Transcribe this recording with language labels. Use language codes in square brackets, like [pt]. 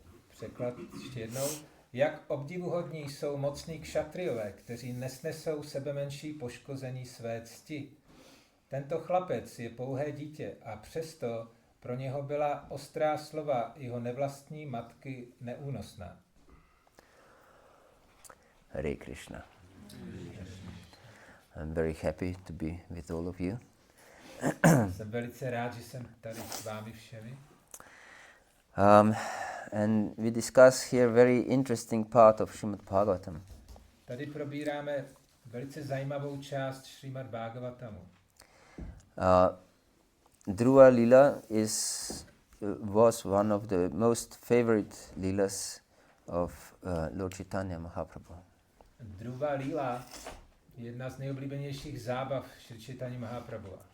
[cs] Překlad ještě jednou. Jak obdivuhodní jsou mocní kšatriové, kteří nesnesou sebemenší poškození své cti. Tento chlapec je pouhé dítě a přesto pro něho byla ostrá slova jeho nevlastní matky neúnosná. [sa] Hare Krishna. [en] I'm very happy to be with all of you. [cs] Jsem velice rád, že jsem tady s vámi všemi. [en] And we discuss here very interesting part of Srimad Bhagavatam. [cs] Tady probíráme velice zajímavou část Srimad Bhagavatamu. [en] Dhruva Lila was one of the most favorite Leelas of Lord Chaitanya Mahaprabhu. [cs] Dhruva Lila je jedna z nejoblíbenějších zábav Šri Chaitanya Mahaprabhu.